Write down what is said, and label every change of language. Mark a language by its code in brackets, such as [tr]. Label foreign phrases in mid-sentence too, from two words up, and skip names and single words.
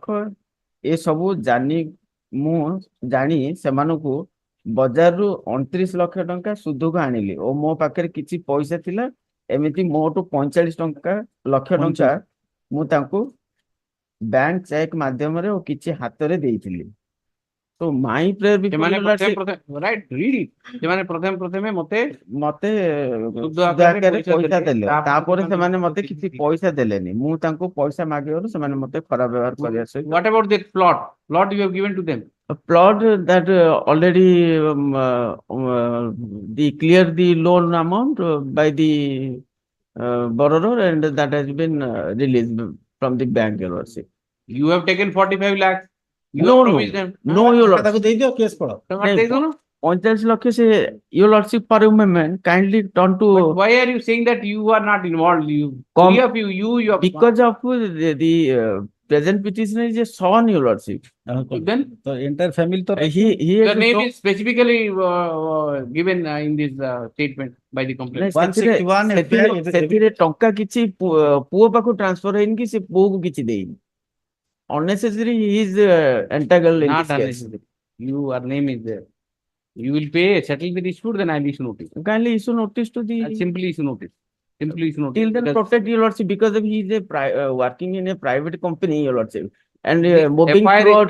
[or] ଏସବୁ ମୁଁ ଜାଣି ସେମାନଙ୍କୁ ବଜାରରୁ 29 ଲକ୍ଷ ଟଙ୍କା ସୁଧକୁ ଆଣିଲି ଓ ମୋ ପାଖରେ କିଛି ପଇସା ଥିଲା। ଏମିତି ମୋଟୁ 45 ଲକ୍ଷ ଟଙ୍କା ମୁଁ ତାଙ୍କୁ ବ୍ୟାଙ୍କ ଚେକ୍ ମାଧ୍ୟମରେ ଓ କିଛି ହାତରେ ଦେଇଥିଲି। [en] So my prayer before you, right, read it. [or] ସେମାନେ ପ୍ରଥମେ ମତେ ସୁଧ ଆକାରରେ ପଇସା ଦେଲେ, ତାପରେ ସେମାନେ ମତେ କିଛି ପଇସା ଦେଲେନି। ମୁଁ ତାଙ୍କୁ ପଇସା ମାଗିବାରୁ ସେମାନେ ମତେ ଖରାପ ବ୍ୟବହାର କରିବା ସହିତ। [en] What about that plot? Plot you have given to them? A plot that already clear the loan amount by the borrower, and that has been released from the bank, your Lordship. You have taken 45 lakhs. No, your Lordship. 45 lakh se, your Lordship, for a moment, kindly turn to. But why are you saying that you are not involved? Three of you are. Because of the present petitioner is a son, your Lordship. Then the entire family. Your name is specifically given in this statement by the complaint. [or] ସେଥିରେ ଟଙ୍କା କିଛି ପୁଅ ପାଖକୁ transfer ହେଇନି କି ସେ ପୁଅକୁ କିଛି ଦେଇନି। [en] Unnecessary, he is entailed in Not this case. unnecessary. Your name is there. You will pay, settle the dispute, then I will issue notice. Kindly issue notice to the. Simply issue notice. Simply issue notice. Till then, protect your Lordship, because of he is working in a private company, your Lordship, and moving forward.